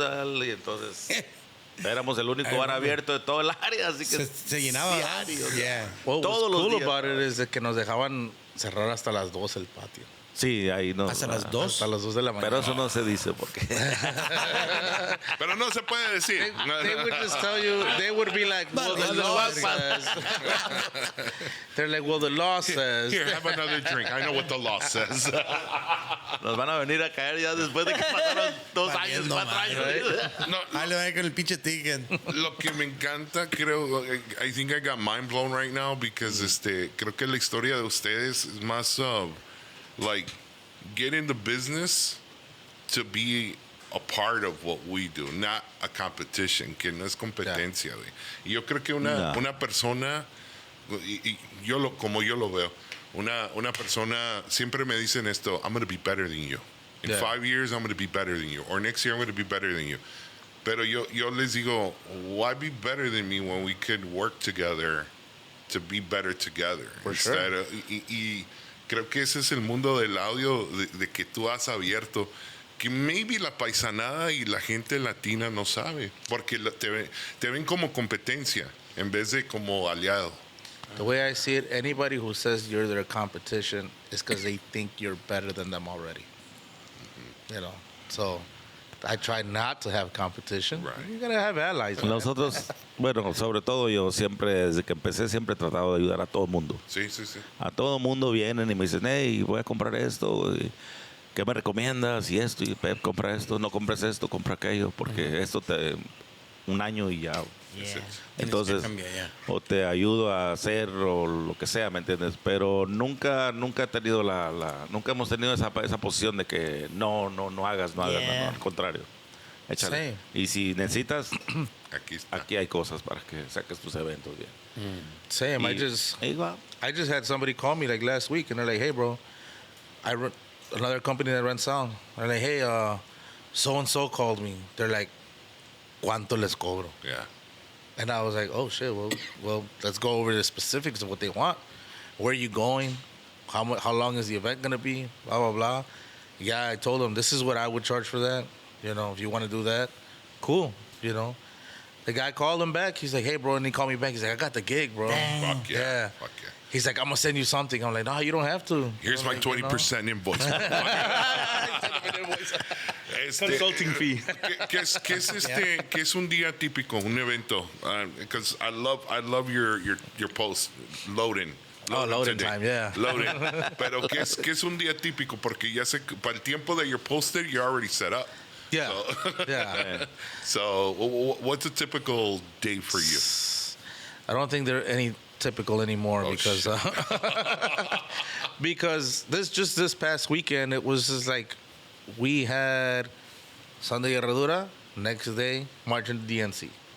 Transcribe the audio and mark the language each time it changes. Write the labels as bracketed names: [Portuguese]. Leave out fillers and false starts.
[Spanish] arreglamos, y entonces éramos el único bar abierto de todo el área, así que Se llenaba. diario. [English] Yeah. What [Spanish] Todos [English] was [Spanish] los [English] cool [Spanish] días. about it is de que nos dejaban cerrar hasta las 2 el patio. Sí, ahí no. Hasta las 2. Hasta las 2 de la mañana. Pero eso no se dice porque Pero no se puede decir. [English] They would just tell you, they would be like, well, the law says. They're like, well, the law says. Here, have another drink. I know what the law says. [Spanish] nos van a venir a caer ya después de que pasaron 2 años, Valiendo 4 madre, años. No, Ahí le va con el pinche ticket. [English] lo que me encanta, creo, I think I got mind blown right now because creo que la historia de ustedes es más like get in the business to be a part of what we do, not a competition, que no es competencia, güey. [Spanish] Y yo creo que una persona, y como yo lo veo, una persona, siempre me dicen esto, I'm going to be better than you. [English] In 5 years, I'm going to be better than you. Or next year, I'm going to be better than you. Pero yo les digo, why be better than me when we could work together to be better together? For sure. [Spanish] Y creo que ese es el mundo del audio de que tú has abierto, que maybe la paisanada y la gente latina no sabe, porque te ven como competencia en vez de como aliado. [English] The way I see it, anybody who says you're their competition is because they think you're better than them already. You know, so I try not to have competition. Right. You gotta have allies. man. [Spanish] Nosotros, bueno, sobre todo yo siempre, desde que empecé, siempre he tratado de ayudar a todo el mundo. Sí. A todo el mundo vienen y me dicen, hey, voy a comprar esto, y ¿qué me recomiendas? Y esto, y Pep, compra esto, no compres esto, compra aquello, porque esto un año y ya. [English] Yeah. [Spanish] Entonces, Tienes que cambiar, ya. o te ayudo a hacer o lo que sea, ¿me entiendes? Pero nunca he tenido nunca hemos tenido esa posición de que no hagas, no, [English] Yeah. [Spanish] al contrario. Échale. Sí. Y si necesitas, Aquí está. aquí hay cosas para que saques tus eventos bien. [English] Same. [Spanish] Y ahí va. [English] I just had somebody call me like last week, and they're like, "Hey, bro, I run another company that rents sound." They're like, "Hey, so and so called me." They're like, "¿Cuánto les cobro?" Yeah. And I was like, "Oh shit, well, let's go over the specifics of what they want. Where are you going? How long is the event gonna be? Blah blah blah." Yeah, I told them this is what I would charge for that. You know, if you want to do that, cool. You know, the guy called him back. He's like, "Hey, bro," and he called me back. He's like, "I got the gig, bro." Fuck yeah. Yeah. Fuck yeah. He's like, "I'm gonna send you something." I'm like, "No, you don't have to." Here's my 20% invoice. Consulting fee. [Spanish] ¿Qué es un día típico, un evento? [English] Because I love your post, loading. Oh, loading today. time, yeah. Loading. [Spanish] Pero ¿qué es un día típico? Porque ya sé que para el tiempo that you're posted, you're already set up. [English] Yeah. So, Yeah. so what's a typical day for you? I don't think they're any typical anymore because because this past weekend it was just like we had Sunday Herradura, next day march into DNC.